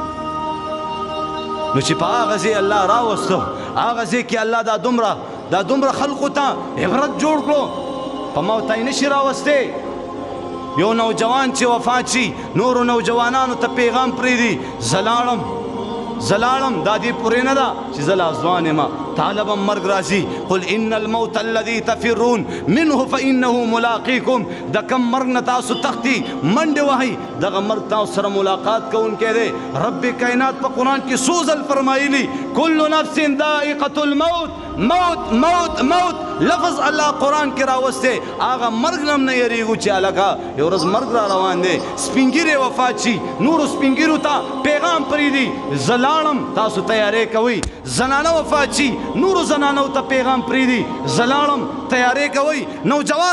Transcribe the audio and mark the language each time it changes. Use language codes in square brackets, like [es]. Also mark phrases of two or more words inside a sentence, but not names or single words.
[ps] نو چې په هغه ځای الله راوسته هغه ځای کې الله دا دومره خلقو ته عبرت جوړ کړو په موت یې نشي راوستی یو نوجوان چې وفات شي نورو نوجوانانو ته پیغام پرېږدي زلاړم دا دې پورې نه ده چې زه لا ځوان یم طالبا مرګ راځي [ar] قل ان الموت الذي تفرون منه فانه ملاقيكم [ps] د کم مرګ نه تاسو تختی منډې وهئ دغه مرګ تاسو سره ملاقات کوونکی دی رب کائنات په قرآن کې څو ځل فرمایلي [ar] کل نفس ذائقة الموت [ps] موت موت موت لفظ الله قرآن کې راوستی هغه مرګ نه هم نه یریږو چې هلکه یو ورځ مرګ را روان دی سپین ږیری وفات شي نورو سپین ږیرو ته پیغام پرېږدي زه لاړم تاسو تیارې کوئ زنانه وفات شي نورو زنانو ته پیغام پرېږدي زه لاړم تیارې کوئ نوجوان